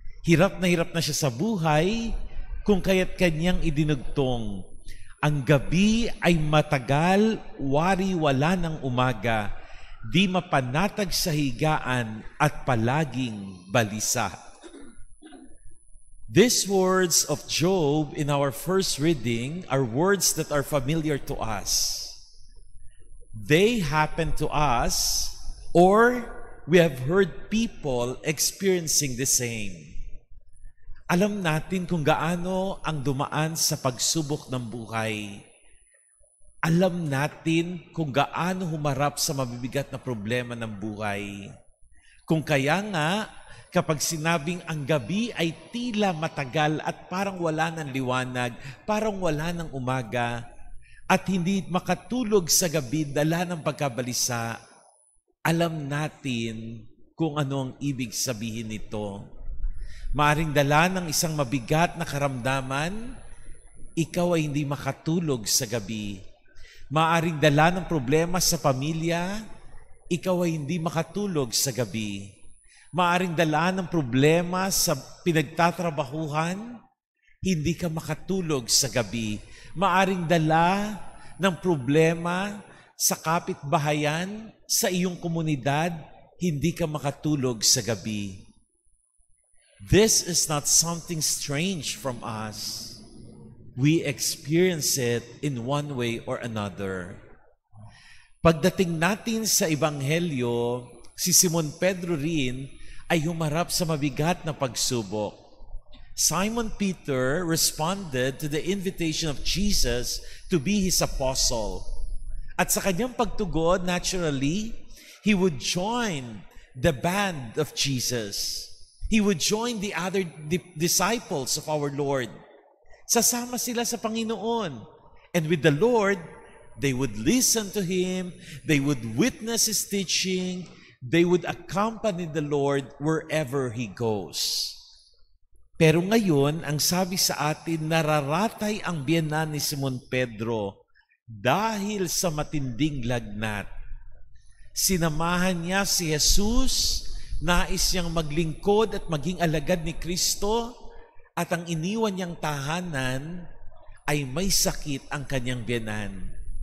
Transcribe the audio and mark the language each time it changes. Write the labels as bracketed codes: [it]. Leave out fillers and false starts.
[tl] Hirap na siya sa buhay kung kaya't kanyang idinugtong. Ang gabi ay matagal, wari-wala ng umaga, di mapanatag sa higaan at palaging balisa. [en] These words of Job in our first reading are words that are familiar to us. They happen to us, or we have heard people experiencing the same. [tl] Alam natin kung gaano ang dumaan sa pagsubok ng buhay. Alam natin kung gaano humarap sa mabibigat na problema ng buhay. Kung kaya nga, kapag sinabing ang gabi ay tila matagal at parang wala ng liwanag, parang wala ng umaga, at hindi makatulog sa gabi dala ng pagkabalisa, alam natin kung ano ang ibig sabihin nito. Maaring dala ng isang mabigat na karamdaman, ikaw ay hindi makatulog sa gabi. Maaring dala ng problema sa pamilya, ikaw ay hindi makatulog sa gabi. Maaring dala ng problema sa pinagtatrabahuhan, hindi ka makatulog sa gabi. Maaring dala ng problema sa kapitbahayan, sa iyong komunidad, hindi ka makatulog sa gabi. [en] This is not something strange from us. We experience it in one way or another. [tl] Pagdating natin sa Ebanghelyo, si Simon Pedro rin ay humarap sa mabigat na pagsubok. [en] Simon Peter responded to the invitation of Jesus to be his apostle. [tl] At sa kanyang pagtugon, [en] naturally, he would join the band of Jesus. He would join the other disciples of our Lord. [tl] Sasama sila sa Panginoon. [en] And with the Lord, They would listen to Him. They would witness His teaching. They would accompany the Lord wherever He goes. [tl] Pero ngayon, ang sabi sa atin, nararatay ang biyenan ni Simon Pedro dahil sa matinding lagnat. Sinamahan niya si Jesus, nais niyang maglingkod at maging alagad ni Kristo, at ang iniwan niyang tahanan ay may sakit ang kanyang biyenan.